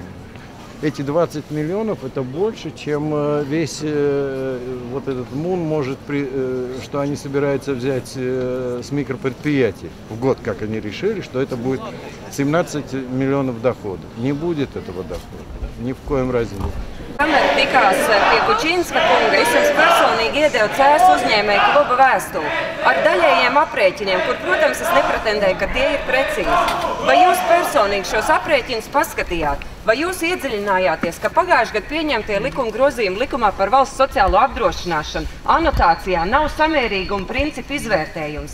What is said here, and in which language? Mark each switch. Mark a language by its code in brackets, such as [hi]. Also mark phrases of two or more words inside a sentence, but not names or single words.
[ru] Эти 20 миллионов это больше, чем весь вот этот МУН может, что они собираются взять с микропредприятий в год, как они решили, что это будет 17 миллионов дохода. Не будет этого дохода, ни в коем разе нет. [lv] Kamēr tikās pie Kučinska kunga, es jums personīgi iedevu CS uzņēmēju kluba vēstuli ar daļējiem aprēķiniem, kur, protams, es nepretendēju, ka tie ir precīzi. Vai jūs personīgi šos aprēķinus paskatījāt? Vai jūs iedziļinājāties, ka pagājušajā gadā pieņemtie likuma grozījumi likumā par valsts sociālo apdrošināšanu anotācijā nav samērīguma principu izvērtējums?